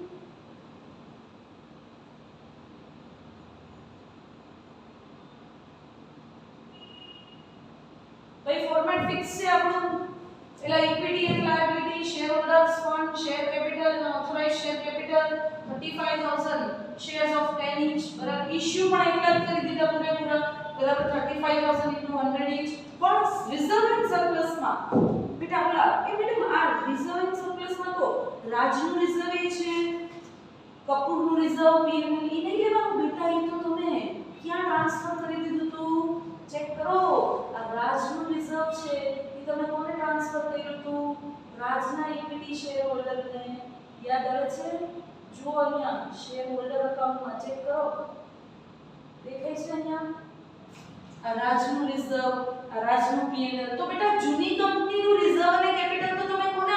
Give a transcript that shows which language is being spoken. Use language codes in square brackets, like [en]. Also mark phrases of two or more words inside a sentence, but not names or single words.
[gu] ભાઈ ફોર્મેટ ફિક્સ છે આપણું. પેલા [en] equity and liability, share holders fund, share capital, authorised share capital, 35,000 shares of 10 each [gu] બરાબર ઇશ્યુ પણ એટલા જ કરી દીધા પૂરેપૂરા બરાબર [en] 35,000 into 100 each [gu] પણ [en] reserve and surplus [gu] માં બેટા ઓલા એ મેડમ આ [en] reserve and surplus [gu] માં તો રાજનું રિઝર્વ એ છે કપૂરનું રિઝર્વ પીએનએલ ઈ નહીં લેવાનું બેટા એ તો તમે ક્યાં ટ્રાન્સફર કરી દીધું તું ચેક કરો આ રાજનું રિઝર્વ છે એ તમે કોને ટ્રાન્સફર કર્યું તું રાજના [en] equity share holder [gu] યાદ આવે છે જો અહીંયા [en] share holder account [gu] ચેક કરો દેખાય છે અહીંયા આ રાજનું રિઝર્વ આ રાજનું પીએનએલ તો બેટા જૂની કંપનીનું રિઝર્વ અને કેપિટલ તો તમે કોને